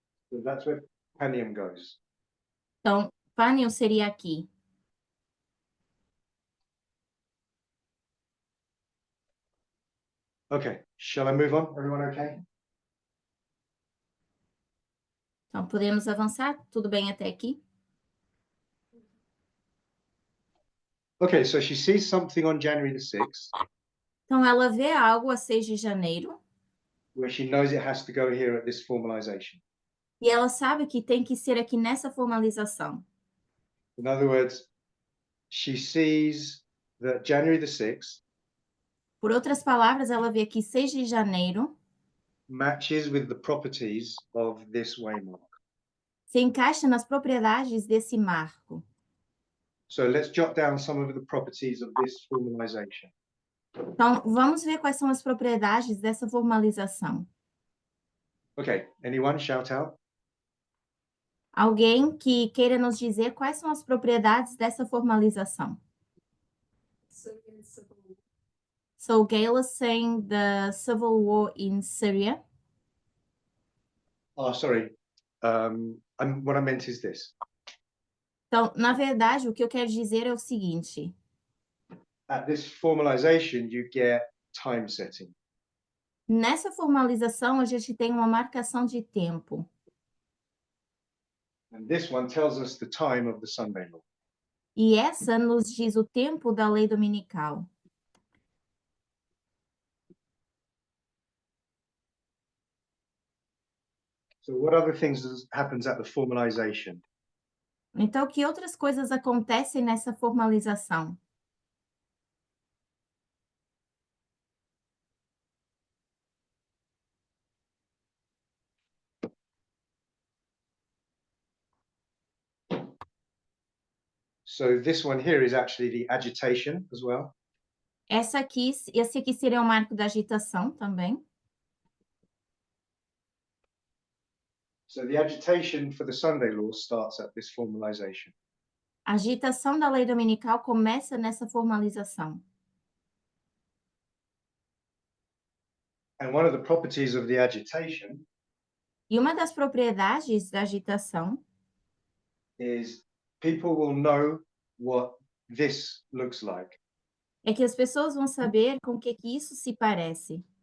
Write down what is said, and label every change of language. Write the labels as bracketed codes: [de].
[en] So that's where Panium goes. [pt] Então, Panium seria aqui. [en] Okay, shall I move on? Everyone okay? [pt] Então, podemos avançar? Tudo bem até aqui? [en] Okay, so she sees something on January the 6th [pt] Então, ela vê algo a 6 de janeiro [en] where she knows it has to go here at this formalization. [pt] e ela sabe que tem que ser aqui nessa formalização. [en] In other words, she sees that January the 6th [pt] Por outras palavras, ela vê que 6 de janeiro [en] matches with the properties of this waymark. [pt] se encaixa nas propriedades desse marco. [en] So let's jot down some of the properties of this formalization. [pt] Então, vamos ver quais são as propriedades dessa formalização. [en] Okay, anyone shout out? [pt] Alguém que queira nos dizer quais são as propriedades dessa formalização. [en] So Gail is saying the civil war in Syria. Oh, sorry. What I meant is this. [pt] Então, na verdade, o que eu quero dizer é o seguinte: [en] At this formalization, you get time setting. [pt] nessa formalização, a gente tem uma marcação de tempo. [en] And this one tells us the time of the Sunday law. [pt] E essa nos diz o tempo da lei dominical. [en] So what other things happens at the formalization? [pt] Então, que outras coisas acontecem nessa formalização? [en] So this one here is actually the agitation as well. [pt] Esse aqui seria o marco da agitação também. [en] So the agitation for the Sunday law starts at this formalization. [pt] A agitação da lei dominical começa nessa formalização. [en] And one of the properties of the agitation [pt] E uma das propriedades da agitação [en] is people will know what this looks like. [pt] é que as pessoas vão saber com o que isso se parece.